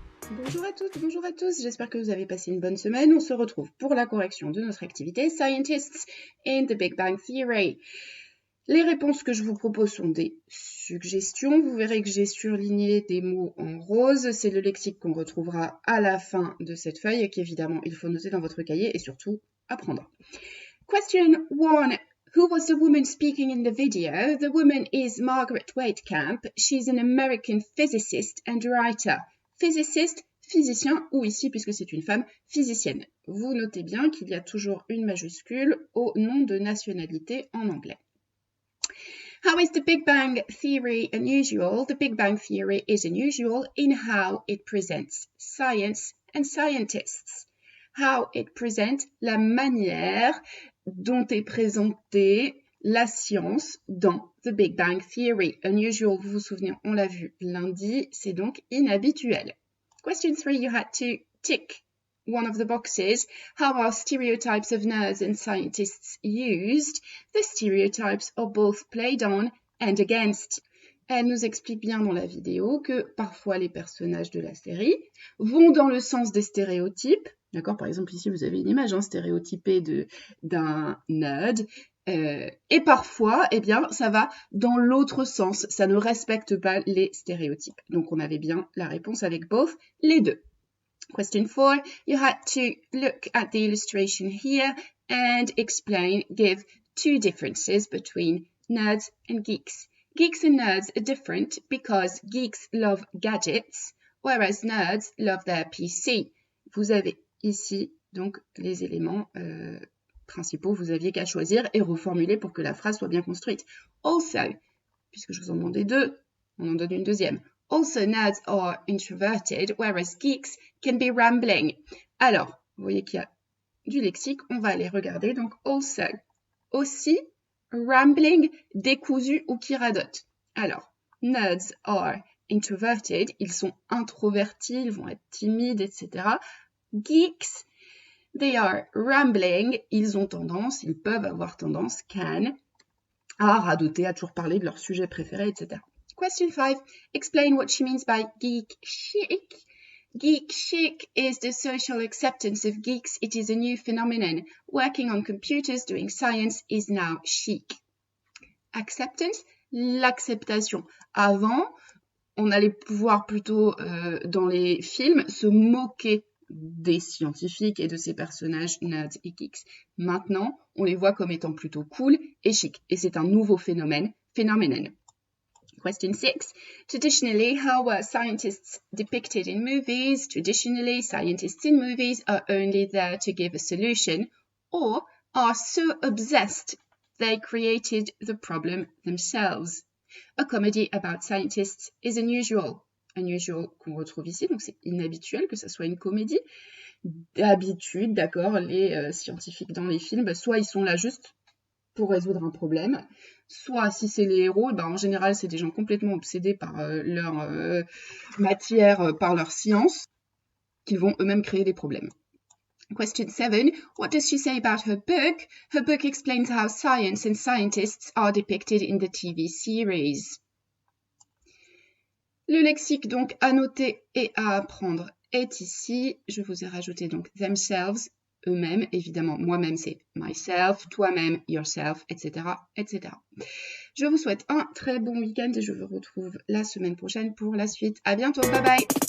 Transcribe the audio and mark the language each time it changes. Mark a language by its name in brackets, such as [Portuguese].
[French] Bonjour à toutes, bonjour à tous, j'espère que vous avez passé une bonne semaine. On se retrouve pour la correction de notre activité Scientists in the Big Bang Theory. Les réponses que je vous propose sont des suggestions. Vous verrez que j'ai surligné des mots en rose. C'est le lexique qu'on retrouvera à la fin de cette feuille et qu'évidemment il faut noter dans votre cahier et surtout apprendre. Question 1. [English] Who was the woman speaking in the video? The woman is Margaret Waidkamp. She's an American physicist and writer. [French] Physicist, physicien, ou ici, puisque c'est une femme, physicienne. Vous notez bien qu'il y a toujours une majuscule au nom de nationalité en anglais. [English] How is the Big Bang Theory unusual? The Big Bang Theory is unusual in how it presents science and scientists. How it presents, [French] la manière dont est présentée la science dans The Big Bang Theory. Unusual, vous vous souvenez, on l'a vu lundi, c'est donc inhabituel. [English] Question 3, you had to tick one of the boxes. How are stereotypes of nerds and scientists used? The stereotypes are both played on and against. [French] Elle nous explique bien dans la vidéo que parfois les personnages de la série vont dans le sens des stéréotypes. D'accord, par exemple, ici, vous avez une image stéréotypée d'un nerd. Et parfois, eh bien, ça va dans l'autre sens. Ça ne respecte pas les stéréotypes. Donc, on avait bien la réponse avec both, les deux. [English] Question 4, you had to look at the illustration here and give two differences between nerds and geeks. Geeks and nerds are different because geeks love gadgets, whereas nerds love their PC. [French] Vous avez ici donc les éléments principaux, vous aviez qu'à choisir et reformuler pour que la phrase soit bien construite. Also, puisque je vous en demandais deux, on en donne une deuxième. [English] Also, nerds are introverted, whereas geeks can be rambling. [French] Alors, vous voyez qu'il y a du lexique, on va aller regarder. Donc, also, aussi, rambling, décousu ou qui radote. Alors, [English] nerds are introverted, [French] ils sont introvertis, ils vont être timides, etc. Geeks, [English] they are rambling, [French] ils ont tendance, ils peuvent avoir tendance, can, à radoter, à toujours parler de leur sujet préféré, etc. [English] Question 5, explain what she means by geek chic. Geek chic is the social acceptance of geeks. It is a new phenomenon. Working on computers, doing science is now chic. [French] Acceptance, l'acceptation. Avant, on allait pouvoir plutôt, dans les films, se moquer des scientifiques et de ces personnages nerds et geeks. Maintenant, on les voit comme étant plutôt cool et chic. Et c'est un nouveau phenoménon. Question 6. [English] Traditionally, how were scientists depicted in movies? Traditionally, scientists in movies are only there to give a solution or are so obsessed they created the problem themselves. A comedy about scientists is unusual. [French] Unusual qu'on retrouve ici, donc c'est inhabituel que ça soit une comédie. D'habitude, d'accord, les scientifiques dans les films, soit ils sont là juste pour résoudre un problème, soit si c'est les héros, en général c'est des gens complètement obsédés par leur matière, par leur science, qui vont eux-mêmes créer des problèmes. Question 7. [English] What does she say about her book? Her book explains how science and scientists are depicted in the TV series. [French] Le lexique donc à noter et à apprendre est ici. Je vous ai rajouté donc themselves, eux-mêmes, évidemment, moi-même c'est myself, toi-même, yourself, etc., etc. Je vous souhaite un très bon week-end et je vous retrouve la semaine prochaine pour la suite. À bientôt, bye bye!